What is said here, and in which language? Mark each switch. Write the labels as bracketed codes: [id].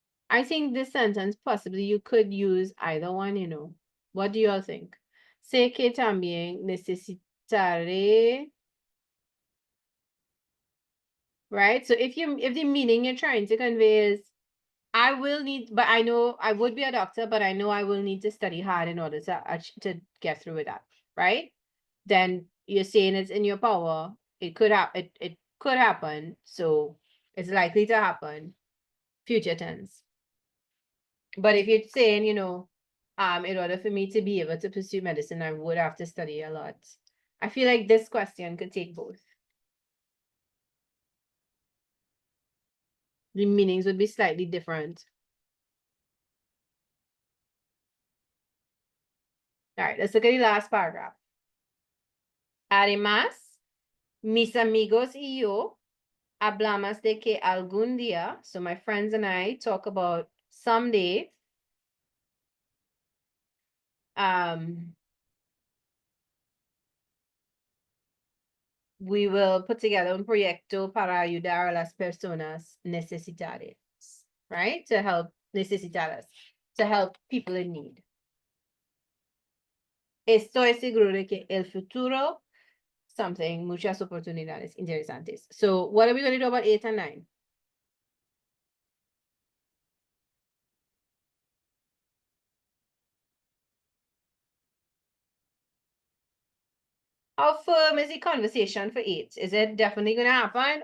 [en] I think this sentence, possibly you could use either one, you know. What do you all think? [es] Sé que también necesitaré, [en] right? So if the meaning you're trying to convey is, I will need, but I know I would be a doctor, but I know I will need to study hard in order to get through with that, right? Then you're saying it's in your power. It could it could happen, so it's likely to happen. Future tense. But if you're saying, In order for me to be able to pursue medicine, I would have to study a lot. I feel like this question could take both. The meanings would be slightly different. All right, let's look at the last paragraph. [es] Además, mis amigos y yo hablamos de que algún día, [en] so my friends and I talk about someday, we will put together [es] un proyecto para ayudar a las personas necesitadas, [en] right? To help necesitadas, to help people in need. [es] Estoy seguro de que el futuro, [en] something, [es] muchas oportunidades interesantes. [en] So what are we going to do about 8 and 9? How firm is the conversation for 8? Is it definitely going to happen?